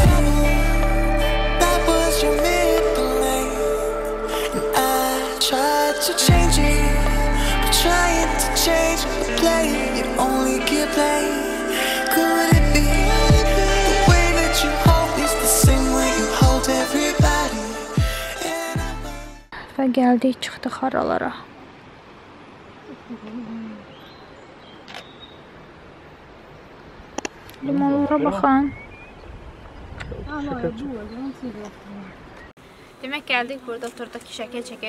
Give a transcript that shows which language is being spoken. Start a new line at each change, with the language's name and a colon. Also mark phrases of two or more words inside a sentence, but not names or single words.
English: That was your middle name, and I tried to change it, but trying to change the play, you only get played. Could it be the way that you hold me's the same way you hold everybody? And
Azerbaijani: Və gəldik, çıxdıq haralara. Limonlara baxın. Demək gəldik, burada oturduk ki, şəkil çəkək.